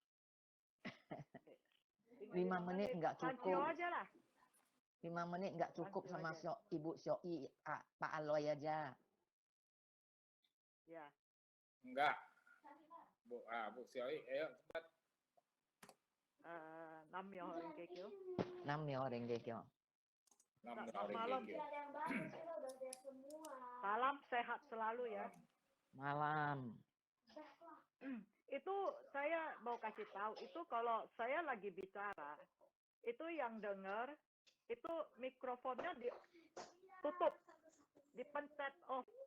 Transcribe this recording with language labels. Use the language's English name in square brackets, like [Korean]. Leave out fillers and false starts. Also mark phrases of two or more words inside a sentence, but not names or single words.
[Indonesian] 5 menit nggak Lancio cukup. aja lah. 5 menit nggak cukup Lanjut sama aja. Ibu Syoi, Pak Aloy aja. Ya. Enggak. Bu Soki, ayo cepat. [Japanese] Nam-myoho Renge Kyo. Nam-myoho Renge Kyo. Nam-myoho [Indonesian] Malam. [Japanese] Renge Kyo. [Indonesian] Salam sehat selalu ya. Malam. Itu saya mau kasih tahu, itu kalau saya lagi bicara, itu yang dengar, itu mikrofonnya ditutup, dipencet off.